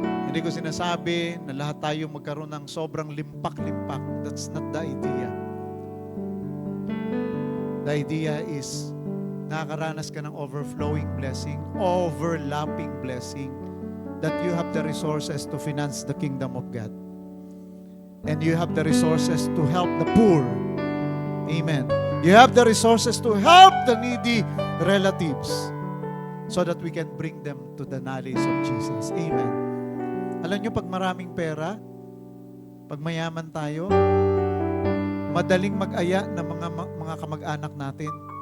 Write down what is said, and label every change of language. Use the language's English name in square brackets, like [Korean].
[Filipino] Hindi ko sinasabi na lahat tayo magkaroon ng sobrang limpak-limpak. [English] That's not the idea. The idea is [Filipino] nakakaranas ka ng [English] overflowing blessing, overlapping blessing, that you have the resources to finance the kingdom of God. And you have the resources to help the poor. Amen. You have the resources to help the needy relatives so that we can bring them to the knowledge of Jesus. Amen. [Filipino] Alam nyo, pag maraming pera, pag mayaman tayo, madaling mag-aya ng mga kamag-anak natin.